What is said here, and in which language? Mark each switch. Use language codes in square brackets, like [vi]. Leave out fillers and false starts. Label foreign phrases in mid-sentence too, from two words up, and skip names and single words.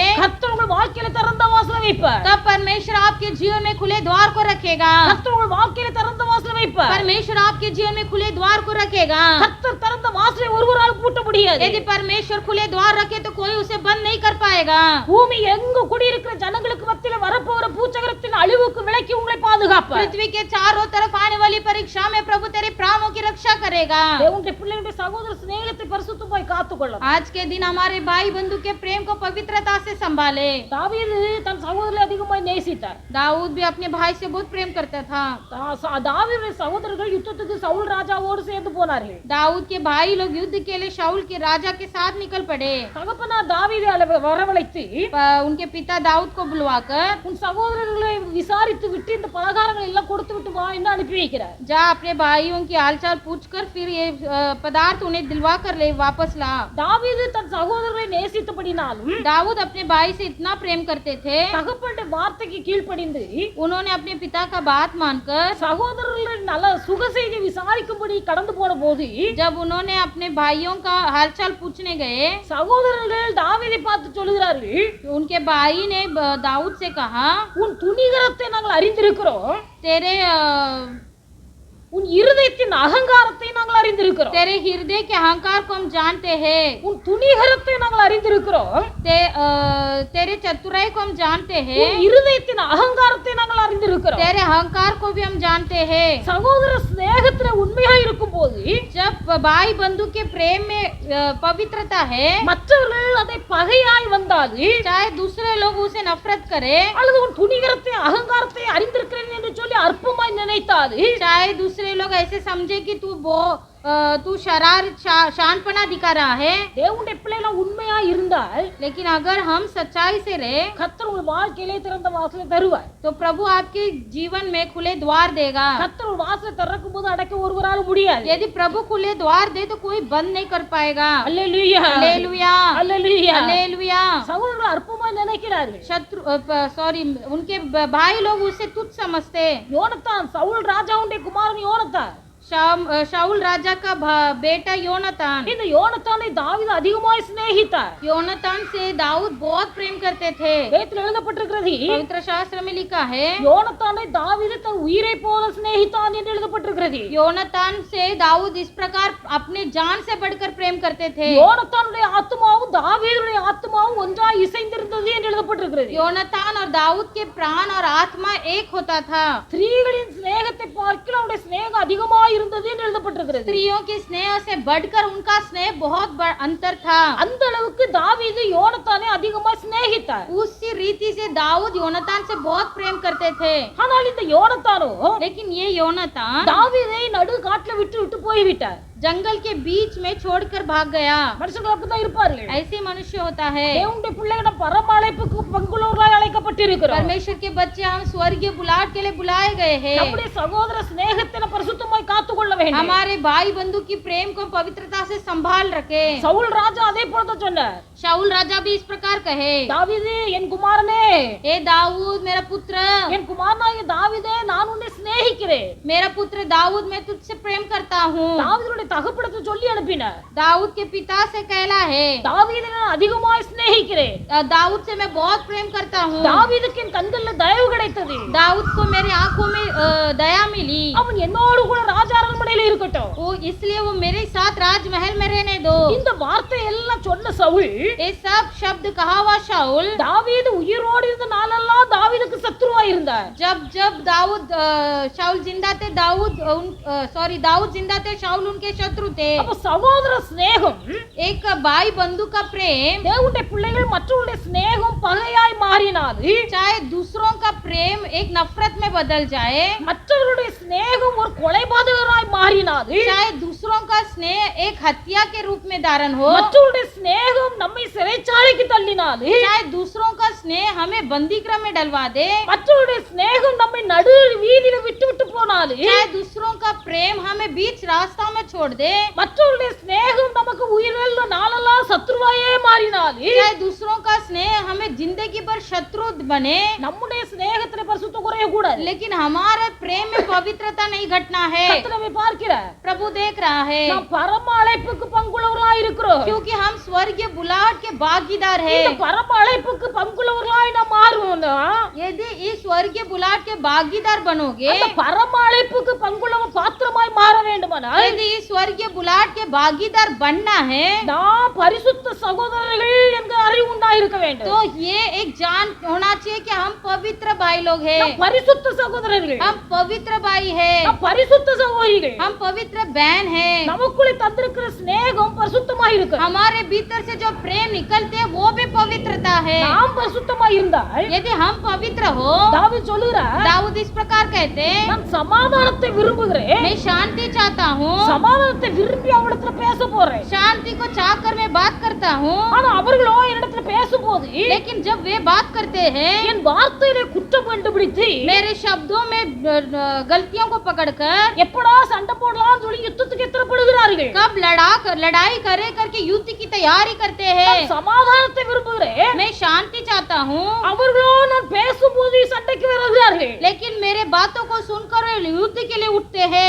[ta] கர்த்தர் உங்கள் வாழ்க்கையில திறந்த வாசலை வைப்பார். [hi] तब परमेश्वर आपके जीवन में खुले द्वार को रखेगा. [ta] கர்த்தர் உங்கள் வாழ்க்கையில திறந்த வாசலை வைப்பார். [hi] परमेश्वर आपके जीवन में खुले द्वार को रखेगा. [ta] கர்த்தர் திறந்த வாசலை ஒருவரால் பூட்ட முடியாது. [hi] यदि परमेश्वर खुले द्वार रखे तो कोई उसे बंद नहीं कर पाएगा. [ta] பூமி எங்கு குடியிருக்கிற ஜனங்களுக்கு மத்தியில வரப்போகிற பூச்சகரத்தின் அழிவுக்கு விலக்கி உங்களை பாதுகாப்பார். [hi] पृथ्वी के चारों तरफ आने वाली परीक्षा में प्रभु तेरे प्राणों की रक्षा करेगा. [ta] தேவனுடைய பிள்ளைகளுடைய சகோதர ஸ்நேகத்தை பரிசுத்தமாய் காத்துக்கொள்ளும். [hi] आज के दिन हमारे भाई बंधु के प्रेम को पवित्रता से संभाले. [ta] தாவீது தன் சகோதரரை அதிகமாய் நேசித்தார். [hi] दाऊद भी अपने भाई से बहुत प्रेम करता था. [ta] தாவீதுடைய சகோதரர்கள் யுத்தத்துக்கு சவுல் ராஜாவோடு சேர்ந்து போனார்கள். [hi] दाऊद के भाई लोग युद्ध के लिए शाऊल के राजा के साथ निकल पड़े. [ta] தகப்பனார் தாவீதை வரவழைத்து [hi] उनके पिता दाऊद को बुलवाकर [ta] உன் சகோதரர்களை விசாரித்து விட்டு இந்த பலகாரங்கள் எல்லாம் கொடுத்து விட்டு வா என்று அனுப்பி வைக்கிறார். [hi] जा अपने भाइयों की हालचाल पूछकर फिर ये पदार्थ उन्हें दिलवा कर ले वापस ला. [ta] தாவீது தன் சகோதரரை நேசித்தபடினாலும் [hi] दाऊद अपने भाई से इतना प्रेम करते थे, [ta] தகப்பனுடைய வார்த்தைக்கு கீழ்ப்படிந்து [hi] उन्होंने अपने पिता का बात मानकर [ta] சகோதரர்கள் நல்ல சுக செய்தி விசாரிக்கும்படி கடந்து போன போது [hi] जब उन्होंने अपने भाइयों का हालचाल पूछने गए, [ta] சகோதரர்கள் தாவீதை பார்த்து சொல்லுகிறார்கள், [hi] उनके भाई ने दाऊद से कहा, [ta] உன் துணிகரத்தை நாங்கள் அறிந்திருக்கிறோம், [hi] तेरे [ta] உன் இருதயத்தின் அகங்காரத்தை நாங்கள் அறிந்திருக்கிறோம், [hi] तेरे हृदय के अहंकार को हम जानते हैं, [ta] உன் துணிகரத்தை நாங்கள் அறிந்திருக்கிறோம், [hi] तेरे चतुराई को हम जानते हैं, [ta] உன் இருதயத்தின் அகங்காரத்தை நாங்கள் அறிந்திருக்கிறோம், [hi] तेरे अहंकार को भी हम जानते हैं. [ta] சகோதர ஸ்நேகத்திலே உண்மையாக இருக்கும் போது [hi] जब भाई बंधु के प्रेम में पवित्रता है, [ta] மற்றவர்கள் அதை பகையாய் வந்தால் [hi] चाहे दूसरे लोग उसे नफरत करे, [ta] அல்லது உன் துணிகரத்தை அகங்காரத்தை அறிந்திருக்கிறேன் என்று சொல்லி அற்பமாய் நினைத்தால் [hi] चाहे दूसरे लोग ऐसे समझे कि तू शानपना दिखा रहा है, [ta] தேவனுடைய பிள்ளைகள் உண்மையா இருந்தால் [hi] लेकिन अगर हम सच्चाई से रहे [ta] கர்த்தர் உங்கள் வாழ்க்கையிலே திறந்த வாசலை தருவார். [hi] तो प्रभु आपके जीवन में खुले द्वार देगा. [ta] கர்த்தர் ஒரு வாசலை திறக்கும் போது அடைக்க ஒருவரால் முடியாது. [hi] यदि प्रभु खुले द्वार दे तो कोई बंद नहीं कर पाएगा. [ta] அல்லேலூயா [hi] हालेलुया, [ta] அல்லேலூயா. [hi] हालेलुया. [ta] சகோதரர்கள் அற்பமாய் நினைக்கிறார்கள். [hi] उनके भाई लोग उसे तुच्छ समझते. [ta] யோனத்தான் சவுல் ராஜாவுடைய குமாரன் யோனத்தான், [hi] शाऊल राजा का बेटा योनातान. [ta] இந்த யோனத்தானை தாவீது அதிகமாய் சிநேகித்தார். [hi] योनातान से दाऊद बहुत प्रेम करते थे. [ta] வேதத்தில் எழுதப்பட்டிருக்கிறது, [hi] पवित्र शास्त्र में लिखा है, [ta] யோனத்தானை தாவீது தன் உயிரை போல சிநேகித்தான் என்று எழுதப்பட்டிருக்கிறது. [hi] योनातान से दाऊद इस प्रकार अपने जान से बढ़कर प्रेम करते थे. [ta] யோனத்தானுடைய ஆத்துமாவும் தாவீதுடைய ஆத்துமாவும் ஒன்றாய் இசைந்திருந்தது என்று எழுதப்பட்டிருக்கிறது. [hi] योनातान और दाऊद के प्राण और आत्मा एक होता था. [ta] ஸ்திரீகளின் சிநேகத்தை பார்க்கிலும் அவருடைய சிநேகம் அதிகமாய் இருந்தது என்று எழுதப்பட்டிருக்கிறது. [hi] स्त्रियों के स्नेह से बढ़कर उनका स्नेह बहुत अंतर था. [ta] அந்த அளவுக்கு தாவீது யோனத்தானை அதிகமாய் சிநேகித்தார். [hi] उसी रीति से दाऊद योनातान से बहुत प्रेम करते थे. [ta] ஆனால் இந்த யோனத்தானோ [hi] लेकिन ये योनातान [ta] தாவீதை நடு காட்டுல விட்டு போய்விட்டார். [hi] जंगल के बीच में छोड़कर भाग गया. [ta] மனுஷர்கள் அப்படிதான் இருப்பார்கள். [hi] ऐसे मनुष्य होता है. [ta] தேவனுடைய பிள்ளைகள் பரம அழைப்புக்கு பங்குள்ளவர்களாய் அழைக்கப்பட்டிருக்கிறோம். [hi] परमेश्वर के बच्चे हम स्वर्गीय बुलाहट के लिए बुलाए गए हैं. [ta] நம்முடைய சகோதர சிநேகத்தை பரிசுத்தமாய் காத்துக்கொள்ள வேண்டும். [hi] हमारे भाई बंधु की प्रेम को पवित्रता से संभाल रखे. [ta] சவுல் ராஜா அதே போலதான் சொன்னார். [hi] शाऊल राजा भी इस प्रकार कहे, [ta] தாவீது என் குமாரனே, [hi] हे दाऊद मेरा पुत्र, [ta] என் குமாரனாகிய தாவீதே நான் உன்னை சிநேகிக்கிறேன். [hi] मेरा पुत्र दाऊद मैं तुझसे प्रेम करता हूँ. [ta] தாவீதுடைய தகப்பனுக்கு சொல்லி அனுப்பினார். [hi] दाऊद के पिता से कहला है, [ta] தாவீதை நான் அதிகமாய் சிநேகிக்கிறேன். [hi] दाऊद से मैं बहुत प्रेम करता हूँ. [ta] தாவீதுக்கு என் கண்களில் தயவு கிடைத்தது. [hi] दाऊद को मेरी आंखों में दया मिली. [ta] அவன் என்னோடு கூட ராஜா அரண்மனையில் இருக்கட்டும். [hi] इसलिए वो मेरे साथ राजमहल में रहने दो। [ta] இந்த வார்த்தை எல்லாம் சொன்ன சவுல் [hi] ये सब शब्द कहा हुआ शाऊल [ta] தாவீது உயிரோடு இருந்த நாளெல்லாம் தாவீதுக்கு சத்துருவா இருந்தார்। [hi] जब जब शाऊल जिंदा थे, दाऊद जिंदा थे, शाऊल उनके शत्रु थे। [ta] அப்ப சகோதர சிநேகம், [hi] एक भाई बंधु का प्रेम, [ta] தேவனுடைய பிள்ளைகள் மற்றவருடைய சிநேகம் பகையாய் மாறினால், [hi] चाहे दूसरों का प्रेम एक नफरत में बदल जाए, [ta] மற்றவருடைய சிநேகம் ஒரு கொலைபாதகராய் மாறினால், [hi] चाहे दूसरों का स्नेह एक हत्या के रूप में धारण हो, [ta] மற்றவருடைய சிநேகம் நம்மை சிறைச்சாலைக்கு தள்ளினால், [hi] चाहे दूसरों का स्नेह हमें बंदीगृह में डलवा दे, [ta] மற்றவருடைய சிநேகம் நம்மை நடு வீதியில விட்டு விட்டு போனால், [hi] चाहे दूसरों का प्रेम हमें बीच रास्ता में छोड़ दे, [ta] மற்றவருடைய சிநேகம் நமக்கு உயிரிழந்த நாளெல்லாம் சத்துருவாயே மாறினால், [hi] चाहे दूसरों का स्नेह हमें जिंदगी भर शत्रु बने, [ta] நம்முடைய சிநேகத்திலே பரிசுத்தம் குறைய கூடாது। [hi] लेकिन हमारे प्रेम में पवित्रता नहीं घटना है। [ta] கர்த்தர் நம்மை பார்க்கிறார், [hi] प्रभु देख रहा है, [ta] நாம் பரம அழைப்புக்கு பங்குள்ளவர்களாய் இருக்கிறோம்। [hi] क्योंकि हम स्वर्गीय बुलाहट के भागीदार [ta] இந்த [hi] हैं। [ta] பரம அழைப்புக்கு பங்குள்ளவர்களாய் நாம் மாறுவோம்னா, [hi] यदि इस स्वर्गीय बुलाहट के भागीदार बनोगे, [ta] அந்த பரம அழைப்புக்கு பங்குள்ளவர் பாத்திரமாய் மாற வேண்டுமானால், [hi] यदि इस स्वर्गीय बुलाहट के भागीदार बनना है, [ta] நாம் பரிசுத்த சகோதரர்கள் என்கிற அறிவு உண்டாயிருக்க வேண்டும்। [hi] तो ये एक जान होना चाहिए कि हम पवित्र भाई लोग [ta] நாம் [hi] हैं, [ta] பரிசுத்த சகோதரர்கள், [hi] हम पवित्र भाई हैं, [ta] நாம் பரிசுத்த சகோதரிகள், [hi] हम पवित्र बहन हैं। [ta] நமக்குள்ளே தந்திருக்கிற சிநேகம் பரிசுத்தமாய் இருக்கு। [hi] हमारे भीतर से जो प्रेम निकलते हैं वो भी पवित्रता है। [ta] நாம் பரிசுத்தமாய் இருந்தால், [hi] यदि हम पवित्र हो, [ta] தாவீது சொல்லுகிறார், [hi] दाऊद इस प्रकार कहते हैं, [ta] நான் சமாதானத்தை விரும்புகிறேன், [hi] मैं शांति चाहता हूँ, [ta] சமாதானத்தை விரும்பி அவரிடத்துல பேச போறேன்। [hi] शांति को चाहकर मैं बात करता हूँ, [ta] ஆனா அவர்களோ என்னிடத்துல பேசும்போது [hi] लेकिन जब वे बात करते हैं, [ta] என் வார்த்தையிலே குற்றம் கண்டுபிடித்து [hi] मेरे शब्दों में गलतियों को पकड़कर [ta] எப்படா சண்டை போடலாம் சொல்லி யுத்தத்துக்கு எத்தனைப்படுகிறார்கள்। [hi] कब लड़ाई करे करके युद्ध की तैयारी करते [ta] நான் [hi] हैं। [ta] சமாதானத்தை விரும்புகிறேன், [hi] मैं शांति चाहता हूँ, [ta] அவர்களோ நான் பேசும்போது சண்டைக்கு வருகிறார்கள்। [hi] लेकिन मेरे बातों को सुनकर वे युद्ध के लिए उठते हैं।